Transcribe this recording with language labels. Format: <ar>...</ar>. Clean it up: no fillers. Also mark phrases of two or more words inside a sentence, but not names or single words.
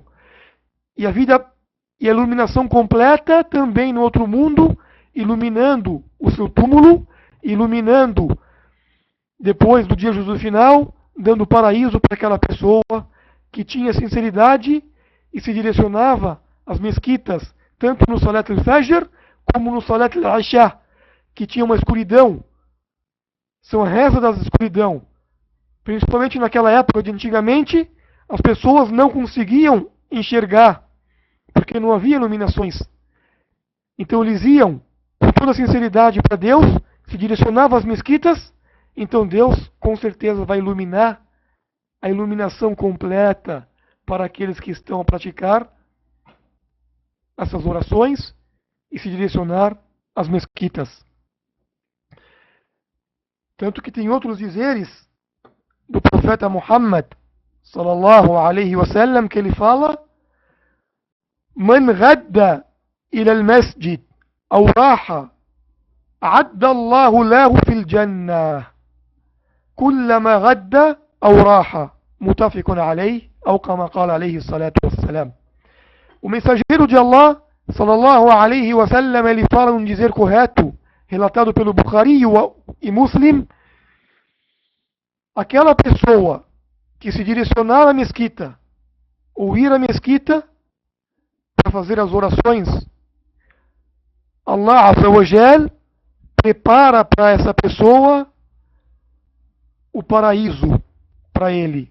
<pt>E a vida e a iluminação completa também no outro mundo, iluminando o seu túmulo, iluminando depois do dia juízo final, dando paraíso para aquela pessoa que tinha sinceridade e se direcionava às mesquitas, tanto no</pt> <ar>صلاة الفجر</ar> <pt>como no</pt> <ar>صلاة العشاء,</ar> <pt>que tinha uma escuridão. São a reza da escuridão. Principalmente naquela época de antigamente, as pessoas não conseguiam enxergar, porque não havia iluminações. Então eles iam com toda sinceridade para Deus, se direcionavam às mesquitas, então Deus com certeza vai iluminar a iluminação completa para aqueles que estão a praticar essas orações e se direcionar às mesquitas. Tanto que tem outros dizeres do profeta Muhammad</pt> <ar>صلى الله عليه وسلم</ar> <pt>que ele fala:</pt> <ar>من غدا إلى المسجد أو راح أعد الله له في الجنة كلما غدا أو راح متفق عليه أو كما قال عليه الصلاة والسلام.</ar> <pt>O mensageiro de Allah</pt> <ar>صلى الله عليه وسلم</ar> <pt>ele fala um dizer correto relatado pelo Bukhari e Muslim: aquela pessoa que se direcionar à mesquita ou ir à mesquita para fazer as orações,</pt> <ar>الله عز وجل</ar> <pt>prepara para essa pessoa o paraíso para ele.</pt>